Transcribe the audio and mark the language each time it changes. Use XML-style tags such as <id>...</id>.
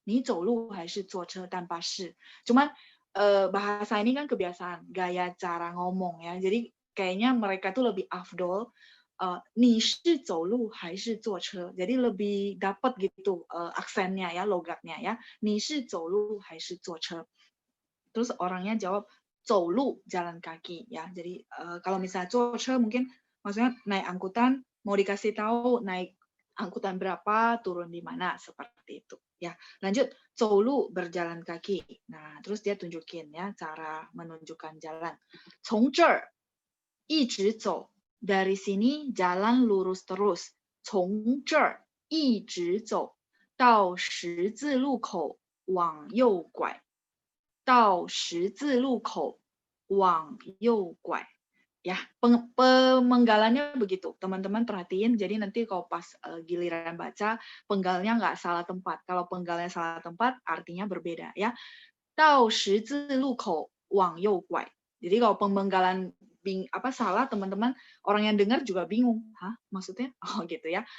<zh>你走路还是坐车</zh> <id>tanpa</id> <zh>是.</zh> <id>Cuman bahasa ini kan kebiasaan, gaya cara ngomong ya. Jadi kayaknya mereka tuh lebih afdol.</id> <zh>你是走路还是坐车?</zh> <id>Jadi lebih dapat gitu aksennya ya, logatnya ya.</id> <zh>你是走路还是坐车?</zh> <id>Terus orangnya jawab 走路 jalan kaki ya. Jadi kalau misalnya 坐车 mungkin maksudnya naik angkutan, mau dikasih tahu naik angkutan berapa, turun di mana seperti itu ya. Lanjut 走路 berjalan kaki. Nah, terus dia tunjukin ya cara menunjukkan jalan.</id> <zh>从这儿一直走</zh> <id>dari sini jalan lurus terus.</id> <zh>从这儿一直走到十字路口往右拐。到十字路口往右拐.</zh> <id>Ya, penggalannya begitu. Teman-teman perhatiin, jadi nanti kalau pas giliran baca, penggalnya nggak salah tempat. Kalau penggalnya salah tempat, artinya berbeda ya.</id> <zh>到十字路口往右拐.</zh> <id>Jadi kalau penggalan salah, teman-teman orang yang dengar juga bingung. Hah, maksudnya? Oh gitu ya.</id>